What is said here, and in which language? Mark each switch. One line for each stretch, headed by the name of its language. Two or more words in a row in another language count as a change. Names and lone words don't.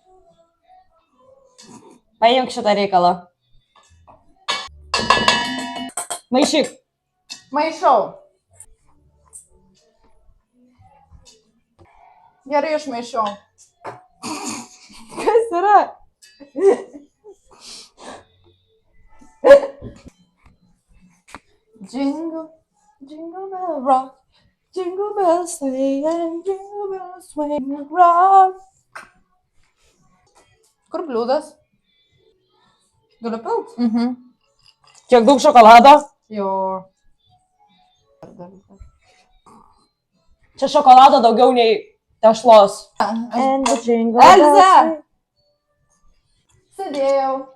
Lithuanian: Paimk šitą reikalą. Maišyk. Maišau. Gerai išmaišiau. Kas yra?
English: Jingle, jingle bell rock, jingle bells swing and jingle bells swing rock.
Lithuanian: Kur bliūdas? Galiu pilt? Kiek daug šokolado? Jo. Čia šokolado daugiau nei tešlos. Elze! Sėdėjau.